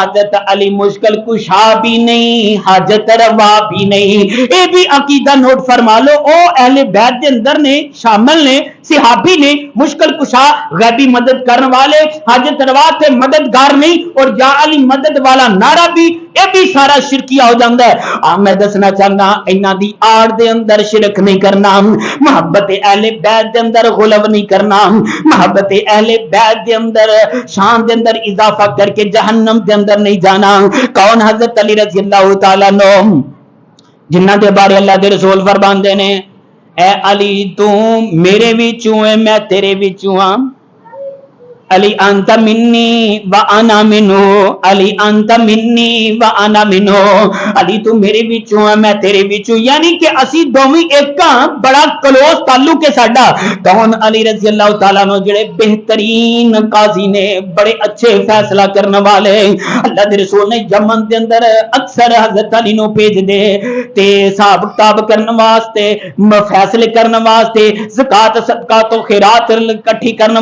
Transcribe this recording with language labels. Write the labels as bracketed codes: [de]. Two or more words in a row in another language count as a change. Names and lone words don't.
[pa] حضرت علی مشکل کشا بھی نہیں حاجت روا بھی نہیں اے بھی عقیدہ نوٹ فرما لو او اہل بیت دے اندر نے شامل نے صحابی نے مشکل کشا غیبی مدد کرنے والے حاجت روا تے مددگار نہیں اور یا علی مدد والا نعرہ بھی اے بھی سارا شرکیہ ہو جاندا ہے میں دسنا چاہنا انہاں دی آڑ دے اندر شرک نہیں کرنا محبت اہل بیت دے اندر غلو نہیں کرنا محبت اہل بیت دے اندر شان دے اندر اضافہ کر کے جہنم دے اندر نہیں جانا کون حضرت علی رضی اللہ تعالی عنہ جنہ دے بارے اللہ دے رسول فرماندے نے اے علی تو میرے وچوں ہے میں تیرے وچوں ہاں علی [ar] انت منی و انا منو علی انت منی و انا منو [pa] علی تو میرے وچوں ہے میں تیرے وچوں یعنی کہ اسی دوویں ایک ہاں بڑا کلوز تعلق ہے ساڈا کون علی رضی اللہ تعالیٰ عنہ جڑے بہترین قاضی نے بڑے اچھے فیصلہ کرنے والے اللہ دے رسول نے یمن دے اندر اکثر حضرت علی نو بھیج دے تے حساب کتاب کرنے واسطے فیصلے کرنے واسطے زکات صدقات و خیرات اکٹھی کرنے